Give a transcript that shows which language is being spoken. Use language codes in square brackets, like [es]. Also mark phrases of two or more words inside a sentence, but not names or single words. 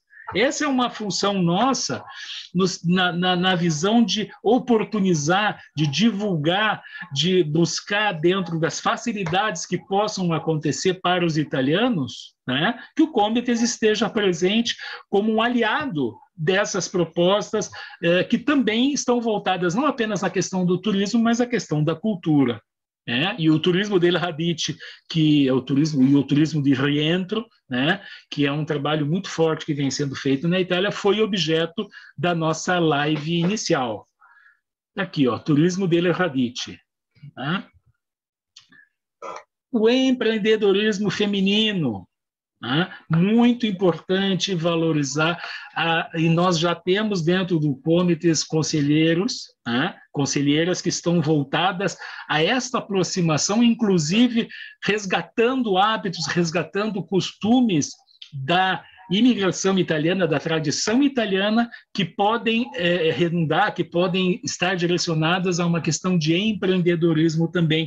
[pt] Essa é uma função nossa na visão de oportunizar, de divulgar, de buscar dentro das facilidades que possam acontecer para os italianos, né, que o Comitês esteja presente como um aliado dessas propostas que também estão voltadas não apenas à questão do turismo, mas à questão da cultura. E o [it] turismo del Radice, [pt] que é o turismo de rientro, né, que é um trabalho muito forte que vem sendo feito na Itália, foi objeto da nossa live inicial. Aqui, ó, [it] turismo del Radice. [pt] Né? O empreendedorismo feminino, né, muito importante valorizar, e nós já temos dentro do Comitê conselheiros, né, conselheiras que estão voltadas a esta aproximação, inclusive resgatando hábitos, resgatando costumes da imigração italiana, da tradição italiana, que podem redundar, que podem estar direcionadas a uma questão de empreendedorismo também.